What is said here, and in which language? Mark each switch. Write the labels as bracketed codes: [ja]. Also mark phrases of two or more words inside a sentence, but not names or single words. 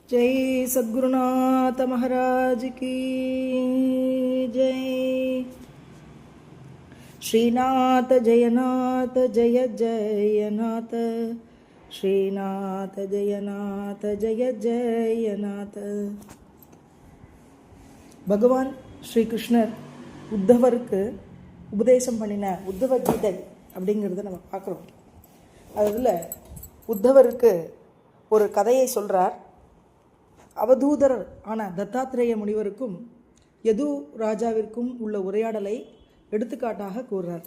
[hi] जय सद्गुरुनाथ महाराज की जय। श्रीनाथ जयनाथ जय जयनाथ, श्रीनाथ जयनाथ जय जयनाथ। [ta] பகவான் ஸ்ரீகிருஷ்ணர் உத்தவருக்கு உபதேசம் பண்ணின உத்தவ கீதை அப்படிங்கிறத நம்ம பார்க்குறோம். அதில் உத்தவருக்கு ஒரு கதையை சொல்கிறார். அவதூதர் ஆன தத்தாத்திரேய முனிவருக்கும் யது ராஜாவிற்கும் உள்ள உரையாடலை எடுத்துக்காட்டாக கூறுறார்.